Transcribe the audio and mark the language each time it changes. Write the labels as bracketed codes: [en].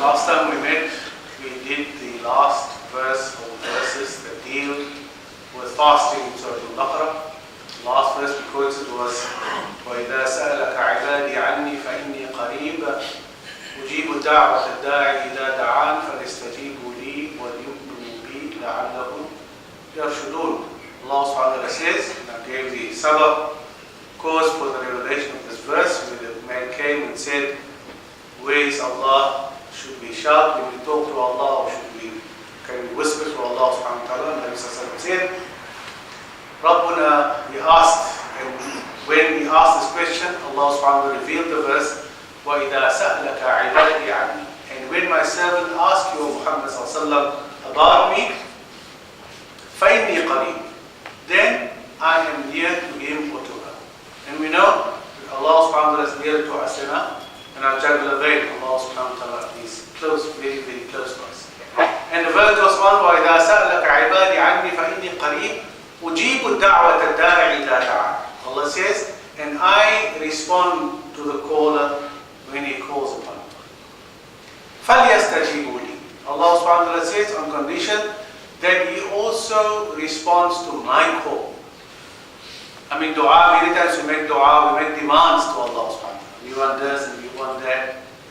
[en] Last time we met, we did the last verse or verses that deal with fasting in Surah Al-Baqarah. Last verse we quoted was [ar] وَإِذَا سَأَلَكَ عِبَادِي عَنِّي فَإِنِّي قَرِيبٌ أُجِيبُ دَعْوَةَ الدَّاعِ إِذَا دَعَانِ فَلْيَسْتَجِيبُوا لِي وَلْيُؤْمِنُوا بِي لَعَلَّهُمْ يَرْشُدُونَ. [en] Allah subhanahu wa ta'ala says, and I gave the sabab cause for the revelation of this verse, where the man came and said, where is Allah? Should we shout when we talk to Allah, or can we whisper to Allah subhanahu wa ta'ala? And Nabi sallallahu alayhi wa sallam said, Rabbuna, we asked, and when we asked this question, Allah subhanahu wa ta'ala revealed the verse, [ar] وَإِذَا سَأْلَكَ عِبَادِي عَنِّي. [en] And when my servant asked you, Muhammad sallallahu alayhi wa sallam, about me, [ar] فَإِنِّي قَرِيبٌ. [en] Then I am near to him or to her. And we know that Allah subhanahu wa ta'ala is near to us and our jugular vein. Allah subhanahu wa ta'ala is close, very, very close to us. And the verse goes on, [ar] وَإِذَا سَأْلَكَ عِبَادِي عَنِّي فَإِنِّي قَرِيبٌ أُجِيبُ الدَّعْوَةَ الدَّاعِ إِذَا دَعَانِ. [en] Allah says, and I respond to the caller when he calls upon me. [ar] فَلْيَسْتَجِيبُوا لِي. [en] Allah subhanahu wa ta'ala says, on condition that he also responds to my call. I mean, dua, many times we make dua, we make demands to Allah subhanahu wa ta'ala. We want this and we want that.